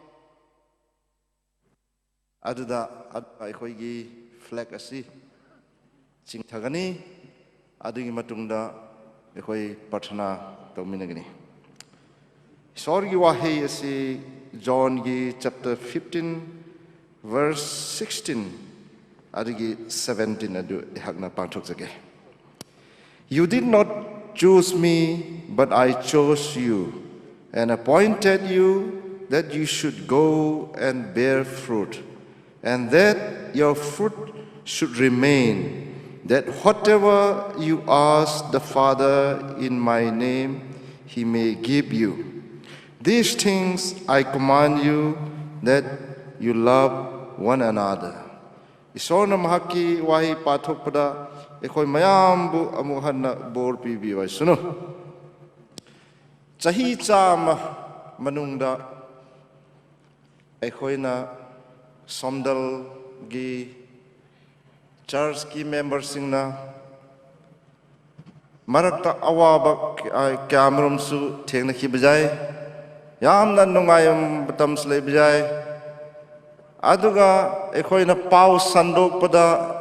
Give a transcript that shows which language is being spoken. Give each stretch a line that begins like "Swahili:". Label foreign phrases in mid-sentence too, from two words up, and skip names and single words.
Manipuri: aduda ekoi gi flag asi chingthagani adugi matungda ekoi prathana tawminagani isorgi wahe asi John gi
English: chapter 15 verse 16
Manipuri: adugi 17 adu hakna pangthok jage.
English: You did not choose me, but I chose you and appointed you that you should go and bear fruit, and that your fruit should remain, that whatever you ask the Father in my name, he may give you. These things I command you, that you love one another.
Manipuri: Isona mahaki wahi pathok pada ekoi mayam bu amuhanna bor pi bi wai suno chahi chama manungda ekoi na Somdal gi church ki members sing na marakta awaba kamrum su thengna ki bajai yamna nungayam batam slay bajai aduga ekhoina pau sandok pada